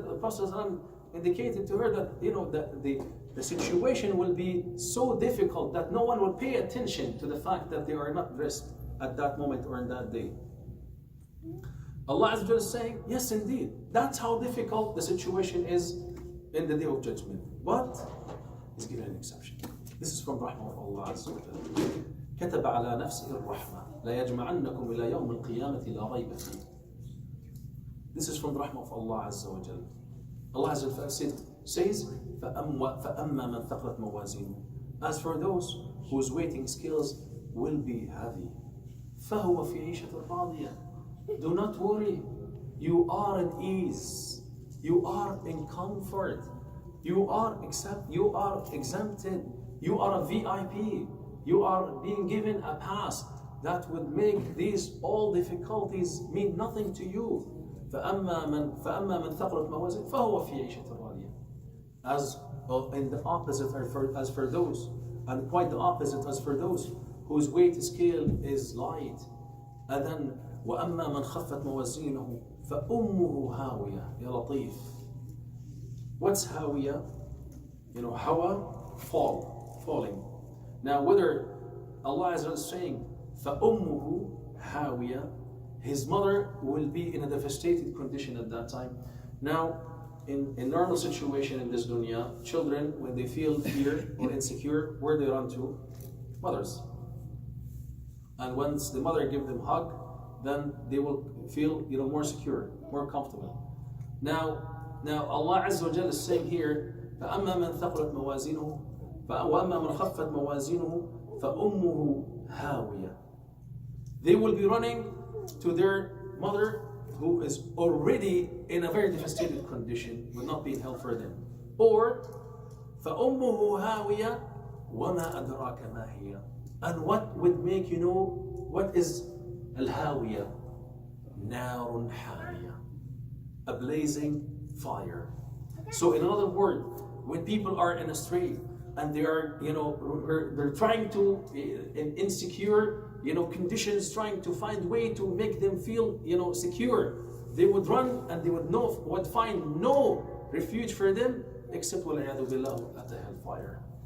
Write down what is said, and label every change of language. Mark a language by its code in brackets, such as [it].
[en] The Prophet indicated to her that the situation will be so difficult that no one will pay attention to the fact that they are not dressed at that moment or in that day. Allah Azza wa Jalla is saying, yes, indeed, that's how difficult the situation is in the day of judgment. But He's given an exception. This is from Rahmah of Allah Azza wa Jalla. [ar] كتب على نفسه الرحمة لا يجمعنكم إلى يوم القيامة لا ريب فيه. [en] This is from the Rahmah of Allah Azza wa Jalla. Allah Azza wa Jalla says, [ar] فَأَمَّا مَنْ ثَقْلَتْ مَوَازِينُهُ. [en] As for those whose weighting scales will be heavy, [ar] فَهُوَ فِي عِيشَةٍ رَاضِيَةٍ. [en] Do not worry. You are at ease. You are in comfort. You are exempted. You are a VIP. You are being given a pass that would make these all difficulties mean nothing to you. [ar] فأما من ثقلت موازينه فهو في عيشة راضية. [en] As in the opposite, as for those, and quite the opposite, as for those whose weight scale is light. And then [ar] وأما من خفت موازينه فأمه هاوية. يا لطيف. [en] What's هاوية? Hawa, falling. Now, whether Allah is saying [ar] فأمه هاوية, [en] his mother will be in a devastated condition at that time. Now, in normal situation in this dunya, children, when they feel fear or insecure, where they run to? Mothers. And once the mother gives them a hug, then they will feel more secure, more comfortable. Now Allah Azza wa Jalla is saying here, [ar] فأما من ثقلت موازينه وأما من خفت موازينه فأمه هاوية. [en] They will be running to their mother, who is already in a very devastated condition, will not be help for them. Or [ar] فأمه هاوية وما أدراك ما هي. [en] And what would make you know what is Al-Hawiyah? [ar] نار حامية, [en] a blazing fire. So in another word, when people are in a street and they are, they're trying to, in insecure, conditions, trying to find way to make them feel, secure, they would run and they would find no refuge for them except [ar] وَالْعِيَاذُ بِاللَّهِ [en] at the hellfire.